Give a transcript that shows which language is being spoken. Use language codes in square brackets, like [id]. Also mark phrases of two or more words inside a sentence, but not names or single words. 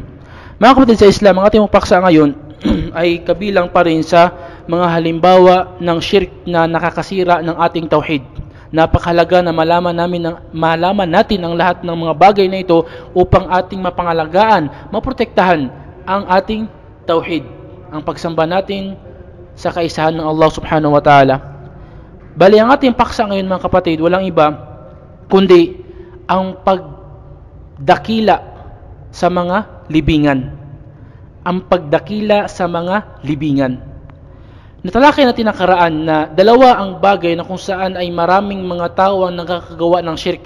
[tl] Mga kapatid sa Islam, ang ating paksa ngayon ay kabilang pa rin sa mga halimbawa ng shirk na nakakasira ng ating tauhid. Napakahalaga na malaman natin ang lahat ng mga bagay na ito upang ating mapangalagaan, maprotektahan ang ating tauhid, ang pagsamba natin sa kaisahan ng Allah [ar] سبحانه وتعالى. [tl] Bali, ang ating paksa ngayon, mga kapatid, walang iba kundi ang pagdakila sa mga libingan. Ang pagdakila sa mga libingan. Natalakay natin nakaraan na dalawa ang bagay na kung saan ay maraming mga tao ang nakakagawa ng shirk.